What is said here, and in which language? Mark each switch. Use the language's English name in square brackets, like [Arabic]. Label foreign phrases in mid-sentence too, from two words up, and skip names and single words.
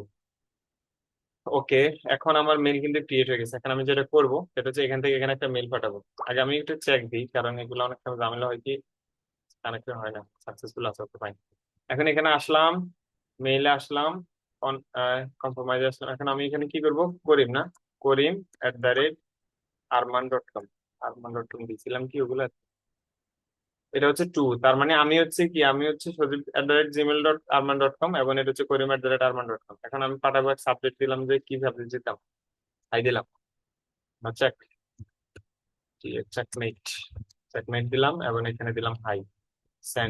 [Bangla] ওকে, এখন আমার মেল কিন্তু ক্রিয়েট হয়ে গেছে। এখন আমি যেটা করবো সেটা হচ্ছে এখান থেকে এখানে একটা মেল পাঠাবো। আগে আমি একটু চেক দিই, কারণ এগুলো অনেক সময় ঝামেলা হয় কি, কানেক্ট হয় না, সাকসেসফুল আছে তো ফাইন। এখন এখানে আসলাম, মেইলে আসলাম, কম্প্রোমাইজে আসলাম। এখন আমি এখানে কি করব, করিম না, krim@arman.com, arman.com দিয়েছিলাম কি ওগুলা, এটা হচ্ছে টু, তার মানে আমি হচ্ছে কি, আমি হচ্ছে সজীব@gmail.arman.com, এবং এটা হচ্ছে krim@arman.com। এখন আমি পাঠাবো, এক সাবজেক্ট দিলাম যে কি সাবজেক্ট দিতাম, হাই দিলাম, চেক, চেকমেট, চেকমেট দিলাম এবং এখানে দিলাম [English] hi, send.